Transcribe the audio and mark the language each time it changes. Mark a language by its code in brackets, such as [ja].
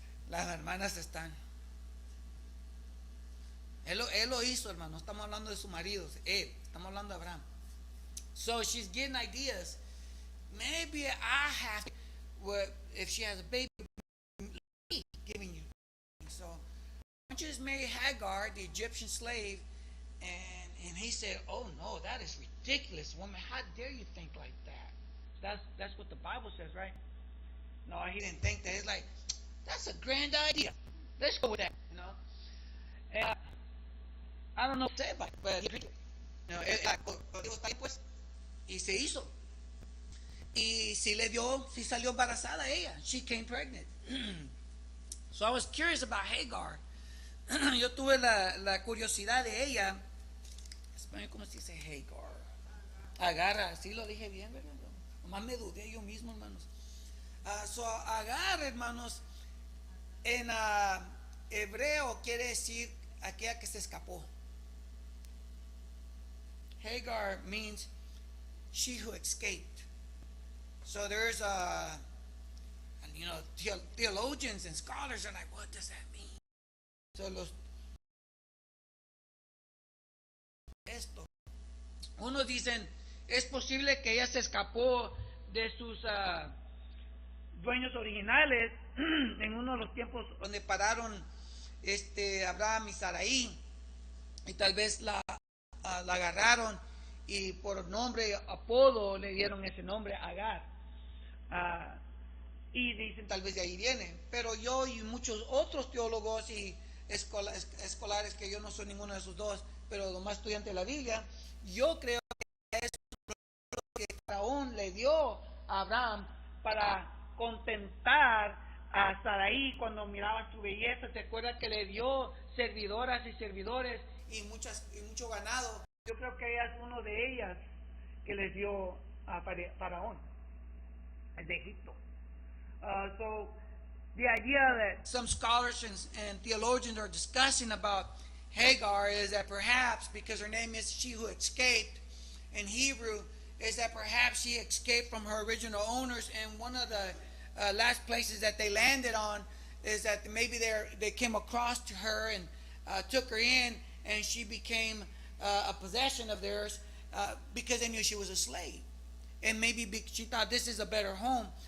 [es] Las hermanas están. Él lo hizo, hermano. Estamos hablando de su marido. Estamos hablando de Abraham. [en] So she's getting ideas. Maybe I have to, well, if she has a baby, giving you. So why don't you just marry Hagar, the Egyptian slave? And he said, oh no, that is ridiculous, woman. How dare you think like that? That's what the Bible says, right? No, he didn't think that. It's like, that's a grand idea. Let's go with that, you know. And I don't know what to say about it, but he agreed. You know, [es] pues, y se hizo. Y sí le dio, sí salió embarazada ella. [en] She came pregnant. So I was curious about Hagar. [es] Yo tuve la curiosidad de ella. ¿Cómo se dice Hagar? Agarra, sí lo dije bien, ¿verdad? Nomás me dudé yo mismo, hermanos. So Agar, hermanos, en hebreo quiere decir aquella que se escapó. [en] Hagar means she who escaped. So there's you know, theologians and scholars are like, what does that mean? [es] So unos dicen, es posible que ella se escapó de sus dueños originales en uno de los tiempos donde pararon Abraham y Sarai, y tal vez la agarraron y por nombre, apodo, le dieron ese nombre, Agar. Y dicen tal vez de ahí viene, pero yo y muchos otros teólogos y escolares, que yo no soy ninguno de esos dos, pero lo más estudiante de la Biblia, yo creo que es lo que Faraón le dio a Abraham para contentar a Sarai cuando miraba su belleza. ¿Se acuerda que le dio servidoras y servidores y mucho ganado? Yo creo que ella es uno de ellas que les dio a Faraón, el de Egipto. [en] So the idea that some scholars and theologians are discussing about Hagar is that perhaps, because her name is she who escaped in Hebrew, is that perhaps she escaped from her original owners, and one of the last places that they landed on is that maybe they came across to her and took her in, and she became a possession of theirs because they knew she was a slave, and maybe she thought this is a better home.